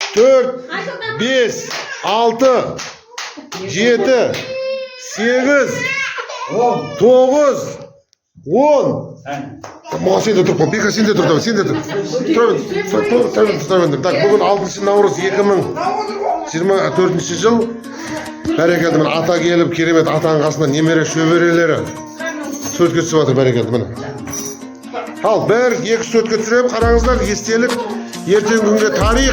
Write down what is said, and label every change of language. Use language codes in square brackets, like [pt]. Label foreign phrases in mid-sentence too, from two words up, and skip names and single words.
[kk] 4, 5, 6, 7, 8, 9, 10. Сен де тұр, Бека сен де тұр, сен де тұр. Так, бүгін 6 наурыз 2024 жыл. Бәрекелді, міне ата келіп, керемет атаның қасында немере шөберелері сөтке түсіп жатыр, бәрекелді, міне. Ал, бір, екі сөтке түсіріп, қараңыздар, естелік, ертең күнге тарих.